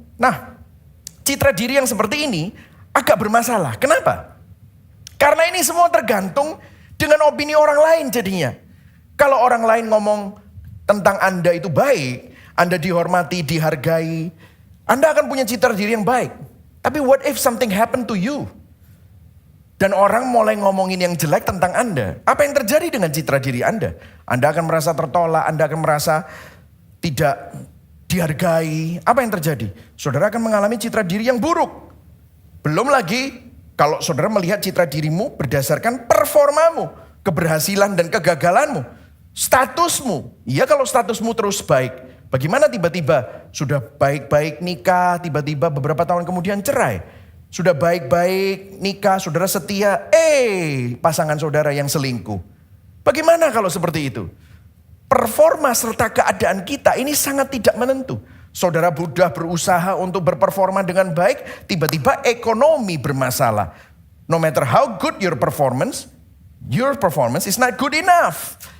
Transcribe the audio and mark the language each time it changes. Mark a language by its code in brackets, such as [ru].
[id] Nah, citra diri yang seperti ini agak bermasalah. Kenapa? Karena ini semua tergantung dengan opini orang lain jadinya. Kalau orang lain ngomong tentang Anda itu baik, Anda dihormati, dihargai, Anda akan punya citra diri yang baik. Tapi [en] what if something happen to you? [id] Dan orang mulai ngomongin yang jelek tentang Anda. Apa yang terjadi dengan citra diri Anda? Anda akan merasa tertolak, Anda akan merasa tidak dihargai. Apa yang terjadi? Saudara akan mengalami citra diri yang buruk. Belum lagi kalau saudara melihat citra dirimu berdasarkan performamu, keberhasilan dan kegagalanmu, statusmu. Ya kalau statusmu terus baik, bagaimana tiba-tiba sudah baik-baik nikah, tiba-tiba beberapa tahun kemudian cerai. Sudah baik-baik nikah, saudara setia, pasangan saudara yang selingkuh. Bagaimana kalau seperti itu? Performa serta keadaan kita ini sangat tidak menentu. Saudara sudah berusaha untuk berperforma dengan baik, tiba-tiba ekonomi bermasalah. [en] No matter how good your performance is not good enough.